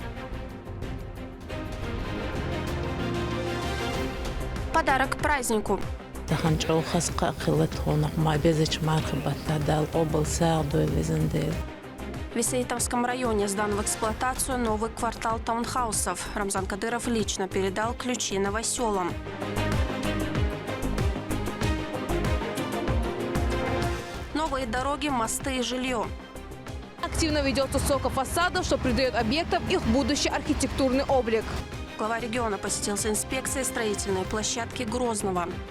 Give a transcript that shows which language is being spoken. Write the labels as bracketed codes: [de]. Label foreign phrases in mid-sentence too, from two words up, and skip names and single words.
[ru] Подарок к празднику. В Весеитовском районе сдан в эксплуатацию новый квартал таунхаусов. Рамзан Кадыров лично передал ключи новоселам. Новые дороги, мосты и жилье. Активно ведется соков фасадов, что придает объектам их будущий архитектурный облик. Глава региона посетил с инспекцией строительной площадки Грозного.